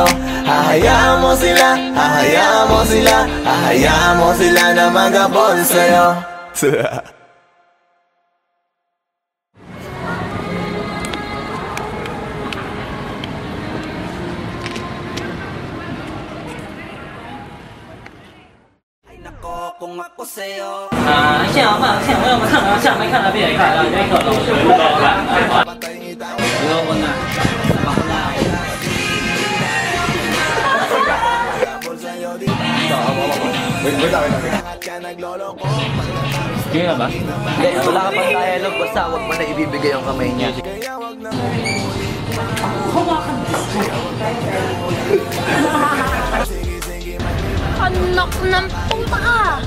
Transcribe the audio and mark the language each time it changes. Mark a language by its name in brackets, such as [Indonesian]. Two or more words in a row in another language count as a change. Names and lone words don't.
[Filipino] Hahayaan mo sila, hahayaan mo sila, hahayaan mo sila na maghabol sa'yo. Kung ako sa'yo [Chinese] 现在我们看了，下面看了，别看了，别看了，我不搞了，不要问了。 [Filipino] Kaya ba? Hindi, wala ka pang dialogue, basta huwag mo na ibibigay ang kamay niya. Anak ng puta ka!